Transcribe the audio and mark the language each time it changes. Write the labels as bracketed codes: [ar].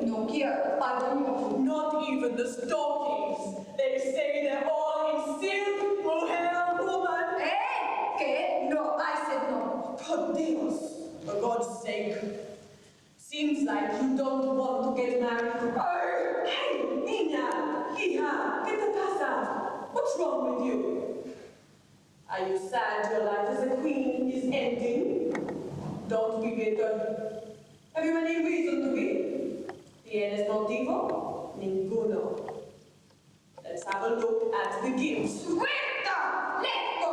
[es] No quiero. [en] I don't want to. Not even the stockings. They say they're all in silk, mujer, woman. [es] Eh? ¿Qué? [en] No, I said no. [es] Por Dios, [en] for God's sake. Seems like you don't want to get married. [es] Hey, niña, hija, ¿qué te pasa? [en] What's wrong with you? Are you sad your life as a queen is ending? Don't be bitter. Have you any reason to be? [es] ¿Tienes motivo? Ninguno. [en] Let's have a look at the gifts. [es] Suelta! [en] Let go!